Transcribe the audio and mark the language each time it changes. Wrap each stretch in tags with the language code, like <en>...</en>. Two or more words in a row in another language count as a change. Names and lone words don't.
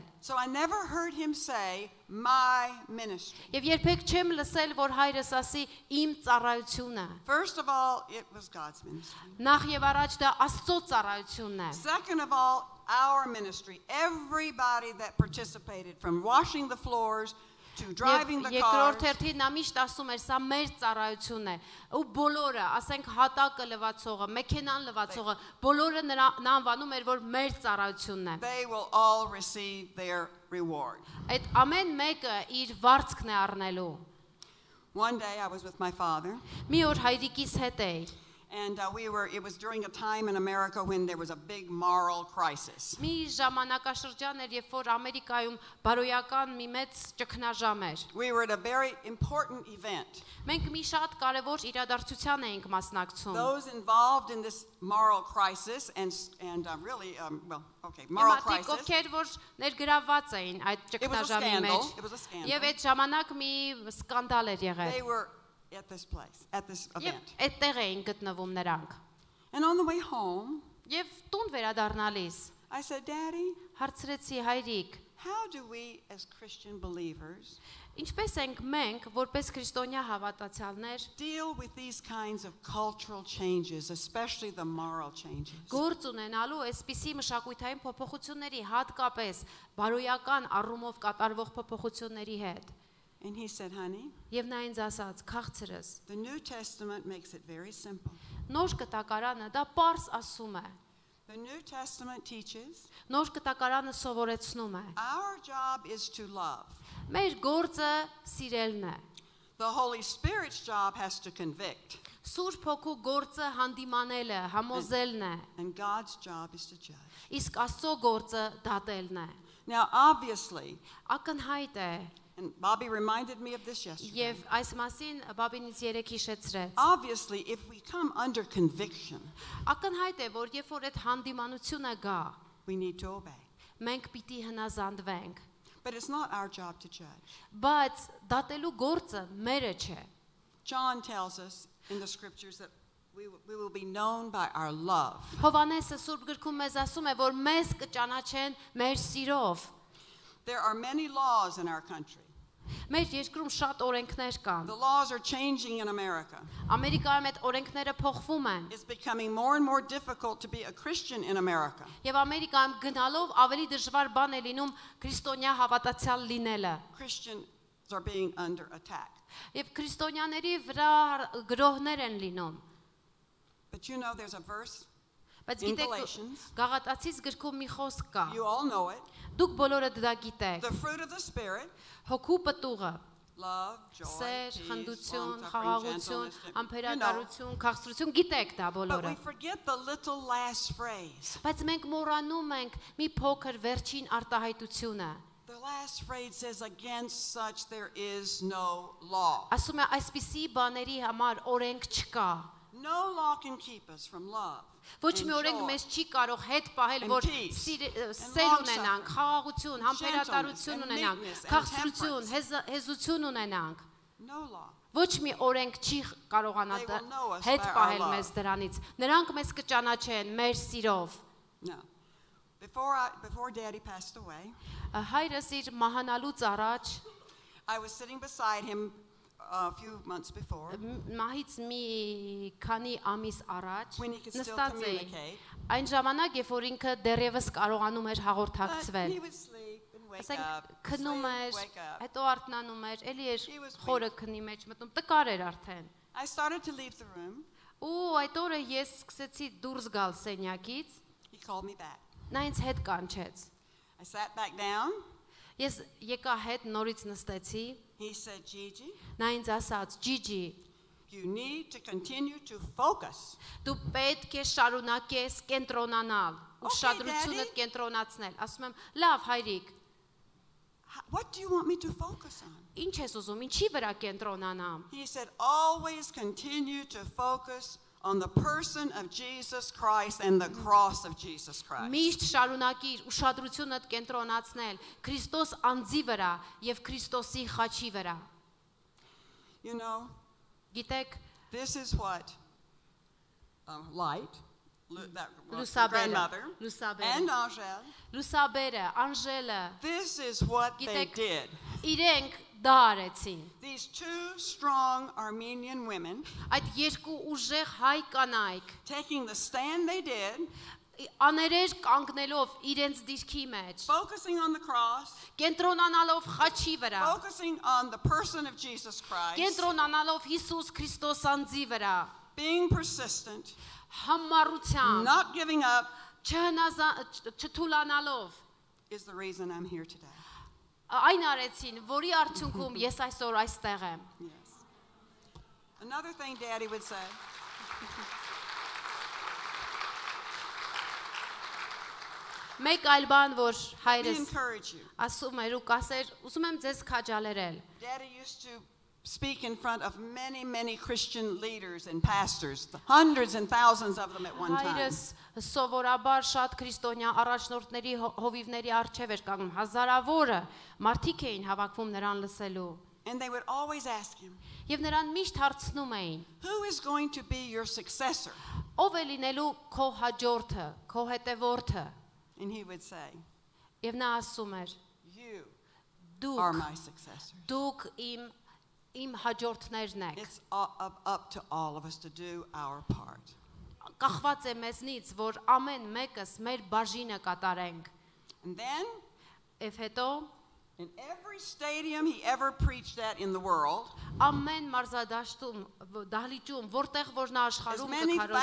<en>So I never heard him say my ministry.</en> <hy>Եվ երբեք չեմ լսել, որ հայրս ասի իմ ծառայությունը։</hy> <en>First of all, it was God's ministry.</en> <hy>Նախ եւ առաջ դա Աստծո ծառայությունն է։</hy> <en>Second of all, our ministry. Everybody that participated, from washing the floors to driving the cars.</en> <hy>Երկրորդ հերթին նա միշտ ասում էր, սա մեր ծառայությունն է։ Ու բոլորը, ասենք հատակը լվացողը, մեքենան լվացողը, բոլորը նա անվանում էր, որ մեր ծառայությունն է։</hy> <en>They will all receive their reward.</en> <hy>Այդ ամեն մեկը իր վարձքն է առնելու։</hy> <en>One day I was with my father.</en> <hy>Մի օր հայրիկիս հետ էի։</hy> <en>And it was during a time in America when there was a big moral crisis.</en> <hy>Մի ժամանակաշրջան էր, երբ որ Ամերիկայում բարոյական մի մեծ ճգնաժամ էր։</hy> <en>We were at a very important event.</en> <hy>Մենք մի շատ կարևոր իրադարձության էինք մասնակցում։</hy> <en>Those involved in this moral crisis and really moral crisis.</en> <hy>Ովքեր որ ներգրավված էին այդ ճգնաժամի մեջ։ Եվ այդ ժամանակ մի սկանդալ էր եղել։</hy> <en>They were at this place, at this event.</en> <hy>Այդտեղ էին գտնվում նրանք։</hy> <en>And on the way home,</en> <hy>Եվ տուն վերադառնալիս</hy> <en>I said, Daddy,</en> <hy>հարցրեցի հայրիկ,</hy> <en>how do we as Christian believers</en> <hy>ինչպես ենք մենք, որպես քրիստոնյա հավատացյալներ,</hy> <en>deal with these kinds of cultural changes, especially the moral changes?</en> <hy>գործ ունենալու այսպիսի մշակութային փոփոխությունների, հատկապես բարոյական առումով կատարվող փոփոխությունների հետ։</hy> <en>And he said, honey,</en> <hy>Եվ նա ինձ ասաց, քաղցրս,</hy> <en>the New Testament makes it very simple.</en> <hy>Նոր կտակարանը դա պարզ ասում է։</hy> <en>The New Testament teaches</en> <hy>Նոր կտակարանը սովորեցնում է։</hy> <en>our job is to love.</en> <hy>Մեր գործը սիրելն է։</hy> <en>The Holy Spirit's job has to convict.</en> <hy>Սուրբ Հոգու գործը հանդիմանելը, համոզելն է։</hy> <en>And God's job is to judge.</en> <hy>Իսկ Աստծո գործը դատելն է։</hy> <en>Now, obviously,</en> <hy>Ակնհայտ է։</hy> <en>and Bobby reminded me of this yesterday.</en> <hy>Եվ այս մասին Բաբին ինձ երեք հիշեցրեց։</hy> <en>Obviously, if we come under conviction,</en> <hy>Ակնհայտ է, որ երբ որ այդ հանդիմանությունը գա,</hy> <en>we need to obey.</en> <hy>մենք պիտի հնազանդվենք։</hy> <en>But it's not our job to judge.</en> <hy>Բայց դատելու գործը մերը չէ։</hy> <en>John tells us in the scriptures that we will be known by our love.</en> <hy>Հովանեսը Սուրբ գրքում մեզ ասում է, որ մեզ կճանաչեն մեր սիրով։</hy> <en>There are many laws in our country.</en> <hy>Մեր երկրում շատ օրենքներ կան։</hy> <en>The laws are changing in America.</en> <hy>Ամերիկայում այդ օրենքները փոխվում են։</hy> <en>It's becoming more and more difficult to be a Christian in America.</en> <hy>Եվ Ամերիկայում գնալով ավելի դժվար բան է լինում քրիստոնյա հավատացյալ լինելը։</hy> <en>Christians are being under attack.</en> <hy>Եվ քրիստոնյաների վրա գրոհներ են լինում։</hy> <en>But you know there's a verse</en> <hy>Բայց</hy> <en>in</en> <hy>գիտեք,</hy> <en>Galatians.</en> <hy>Գաղատացիս գրքում մի խոսք կա։</hy> <en>You all know it.</en> <hy>Դուք բոլորը դա գիտեք։</hy> <en>The fruit of the Spirit,</en> <hy>Հոգու պտուղը,</hy> <en>love, joy,</en> <hy>սեր,</hy> <en>peace,</en> <hy>խնդություն,</hy> <en>long-suffering,</en> <hy>խաղաղություն,</hy> <en>gentleness.</en> <hy>ամփերատարություն, քաղցրություն, գիտեք դա</hy> <en>But</en> <hy>բոլորը։</hy> <en>we forget the little last phrase.</en> <hy>Բայց մենք մոռանում ենք մի փոքր վերջին արտահայտությունը։</hy> <en>The last phrase says, against such there is no law.</en> <hy>Ասում է այսպիսի բաների համար օրենք չկա։</hy> <en>No law can keep us from love.</en> <hy>Ոչ մի օրենք մեզ չի կարող հետ պահել, որ սեր ունենանք, խաղաղություն, համբերատարություն ունենանք, քաղցրություն, հեզություն ունենանք։</hy> <en>No law.</en> <hy>Ոչ մի օրենք չի կարողանա հետ պահել մեզ դրանից։ Նրանք մեզ կճանաչեն մեր սիրով։</hy> <en>No. Before Daddy passed away,</en> <hy>հայրս իր մահանալուց առաջ</hy> <en>I was sitting beside him a few months before.</en> <hy>Մահից մի քանի ամիս առաջ</hy> <en>When he could still</en> <hy>նստած էի</hy> <en>communicate.</en> <hy>այն ժամանակ երբ որ ինքը դեռևս կարողանում էր հաղորդակցվել</hy> <en>He would sleep and wake</en> <hy>ասենք</hy> <en>up.</en> <hy>քնում</hy> <en>sleep,</en> <hy>էր</hy> <en>wake up.</en> <hy>հետո արթնանում էր էլի էր</hy> <en>He was</en> <hy>խորը քնի մեջ մտնում տկար էր արդեն</hy> <en>I started to leave the room.</en> <hy>ու այդ օրը ես սկսեցի դուրս գալ սենյակից</hy> <en>He called me back.</en> <hy>նա ինձ հետ կանչեց</hy> <en>I sat back down.</en> <hy>ես եկա հետ նորից նստեցի</hy> <en>He said,</en> <hy>Ջիջի, նա ինձ ասաց Ջիջի</hy> <en>you need to continue to focus.</en> <hy>դու պետք է շարունակես կենտրոնանալ ուշադրությունդ կենտրոնացնել ասում եմ լավ հայրիկ</hy> <en>What do you want me to focus on?</en> <hy>ինչ ես ուզում ինչի վրա կենտրոնանամ</hy> <en>He said, always continue to focus on the person of Jesus Christ and the cross of Jesus Christ.</en> <hy>Միշտ շարունակիր ուշադրությունդ կենտրոնացնել Քրիստոս անձի վրա եւ Քրիստոսի խաչի վրա</hy> <en>You know,</en> <hy>գիտեք</hy> <en>this is what Light, that</en> <hy>Լուսաբերը,</hy> <en>grandmother,</en> <hy>Լուսաբերը,</hy> <en>and Angel,</en> <hy>Լուսաբերը, Անժելը</hy> <en>this is what they</en> <hy>Գիտեք,</hy> <en>did.</en> <hy>իրենք դա արեցին</hy> <en>These two strong Armenian women,</en> <hy>այդ երկու ուժեղ հայ կանայք</hy> <en>taking the stand they did,</en> <hy>աներեր կանգնելով իրենց դիրքի մեջ</hy> <en>focusing on the cross,</en> <hy>կենտրոնանալով խաչի վրա</hy> <en>focusing on the person of Jesus Christ,</en> <hy>կենտրոնանալով Հիսուս Քրիստոս անձի վրա</hy> <en>being persistent,</en> <hy>համառությամբ</hy> <en>not giving up,</en> <hy>չթուլանալով</hy> <en>is the reason I'm here today.</en> <hy>այն արեցին որի արդյունքում ես այսօր այստեղ եմ</hy> <en>Yes. Another thing Daddy would say.</en> <hy>մեկ այլ բան որ</hy> <en>We</en> <hy>հայրս</hy> <en>encourage you.</en> <hy>ասում էր ու կասեր ուզում եմ ձեզ քաջալերել</hy> <en>Daddy used to speak in front of many, many Christian leaders and pastors, hundreds and thousands of them at one time.</en> <hy>հայրս սովորաբար շատ քրիստոնյա առաջնորդների հովիվների առջև էր կանգնում հազարավորը մարդիկ էին հավաքվում նրան լսելու</hy> <en>And they would always ask him,</en> <hy>եւ նրան միշտ հարցնում էին</hy> <en>who is going to be your successor?</en> <hy>ով է լինելու քո հաջորդը քո հետևորդը</hy> <en>And he would say,</en> <hy>եւ նա ասում էր</hy> <en>you</en> <hy>դուք</hy> <en>are my successor.</en> <hy>դուք իմ հաջորդներն եք</hy> <en>It's up to all of us to do our part.</en> <hy>կախված է մեզնից որ ամեն մեկս մեր բաժինը կատարենք</hy> <en>And then,</en> <hy>եւ հետո</hy> <en>in every stadium he ever preached at in the world,</en> <hy>ամեն մարզադաշտում դահլիճում որտեղ որ նա</hy> <en>as</en> <hy>աշխարհում</hy> <en>many</en> <hy>կքարոզեր</hy>